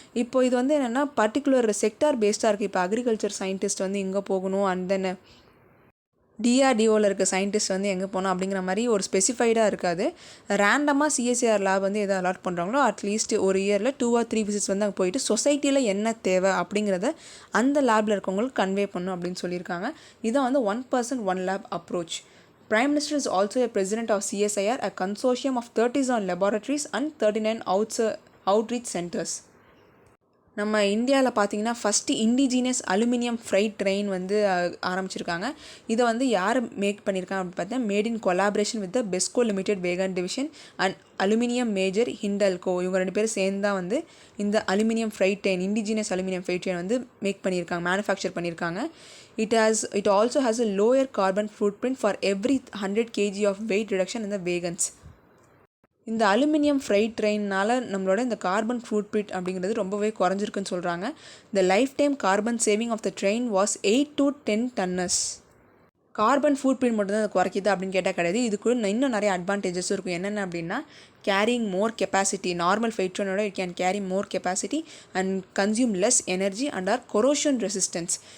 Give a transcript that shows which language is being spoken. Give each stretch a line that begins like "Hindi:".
Tamil: இப்போ இது வந்து என்னென்னா பர்டிகுலர் செக்டார் பேஸ்டாக இருக்குது. இப்போ அக்ரிகல்ச்சர் சயின்டிஸ்ட் வந்து எங்கே போகணும், அண்ட் தென் டிஆர்டிஓவில் இருக்க சயின்டிஸ்ட் வந்து எங்கே போகணும் அப்படிங்கிற மாதிரி ஒரு ஸ்பெசிஃபைடாக இருக்காது. ரேண்டமாக சிஎஸ்ஐஆர் லேப் வந்து எதை அலாட் பண்ணுறாங்களோ அட்லீஸ்ட் ஒரு இயரில் 2 or 3 விசிட்ஸ் வந்து அங்கே போயிட்டு சொசைட்டியில் என்ன தேவை அப்படிங்கிறத அந்த லேபில் இருக்கவங்களுக்கு கன்வே பண்ணணும் அப்படின்னு சொல்லியிருக்காங்க. இதான் வந்து
English: 1 person 1 lab
Tamil: approach.
English: Prime Minister is also a president of CSIR, a consortium of 37 laboratories and 39 outreach centers.
Tamil: நம்ம இந்தியாவில் பார்த்தீங்கன்னா first indigenous aluminium fried train வந்து ஆரம்பிச்சிருக்காங்க. இதை வந்து யார் மேக் பண்ணியிருக்காங்க அப்படின்னு பார்த்தீங்கன்னா
English: Made in collaboration with the Besco limited wagon division and aluminium major Hindalco.
Tamil: இவங்க 2 பேரும் சேர்ந்து தான் வந்து இந்த aluminium fried train, indigenous aluminium fried train வந்து மேனுஃபேக்சர் பண்ணியிருக்காங்க.
English: It also has a lower carbon footprint for every 100 kg of weight reduction in the wagons.
Tamil: இந்த aluminium fried ட்ரெயினால் நம்மளோட இந்த கார்பன் ஃபுட்பிரிண்ட் அப்படிங்கிறது ரொம்பவே குறைஞ்சிருக்குன்னு சொல்கிறாங்க.
English: The life time carbon saving of the train was 8 to 10 tons.
Tamil: Carbon footprint மட்டும்தான் அது குறைக்குது அப்படின்னு கேட்டால் கிடையாது. இதுக்கு இன்னும் நிறைய அட்வான்டேஜஸும் இருக்கும். என்னென்ன அப்படின்னா
English: Carrying more capacity, normal freight ட்ரெயினோட it can carry more capacity and consume less energy and are corrosion resistance.